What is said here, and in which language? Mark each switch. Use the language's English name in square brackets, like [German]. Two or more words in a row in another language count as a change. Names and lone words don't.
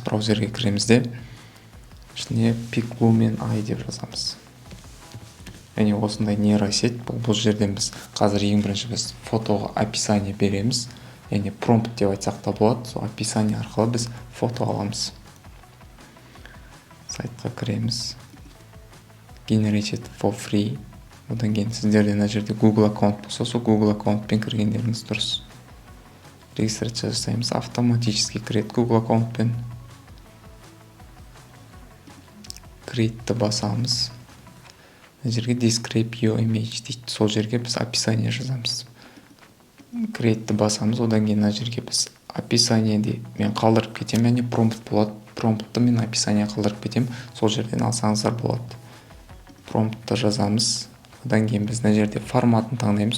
[Kazakh] Браузерге кіремізде ішіне piclumen.ai деп жазамыз. Яғни осындай нейросет. Бұл жерден біз қазір ең бірінші біз фотоға описание береміз. Яғни промпт деп айтсақ та болады. Сол описание арқылы біз фото аламыз. Сайтқа кіреміз. [English] Generated for free. [Kazakh] Одан кейін сіздерде мына жерде Google аккаунт болса, сол Google аккаунтпен кіргендеріңіз дұрыс. Регистрация жасаймыз. Автоматически кіреді Google аккаунтпен. Create'ті басамыз. Мына жерге [English] describe your image [Kazakh] дейді. Сол жерге біз описание жазамыз. Create'ті басамыз. Одан кейін мына жерге біз описаниеде мен қалдырып кетем, яғни промпт болады. Промптты мен описание қалдырып кетем. Сол жерден алсаңыздар болады. Промптты жазамыз. Одан кейін біз мына жерде форматын таңдаймыз.